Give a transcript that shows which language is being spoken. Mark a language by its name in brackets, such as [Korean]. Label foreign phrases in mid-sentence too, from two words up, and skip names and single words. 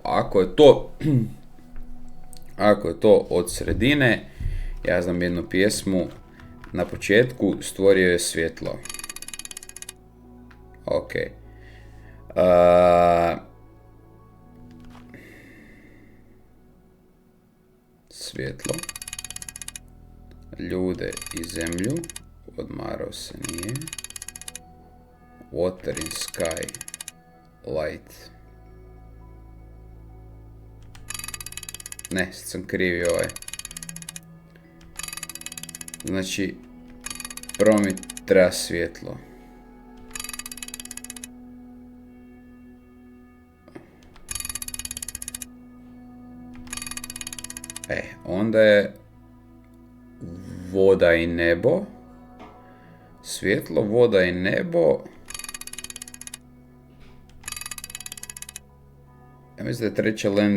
[Croatian] Ako je to od sredine, ja znam jednu pjesmu, na početku stvorio je svjetlo. Ok. Svjetlo, ljude i zemlju, odmarao se nije, [English] water in sky, light, [Croatian] ne, sad sam krivi znači, prvo mi treba svjetlo. Onda je voda i nebo, svjetlo, voda i nebo, Ja mislim da je treća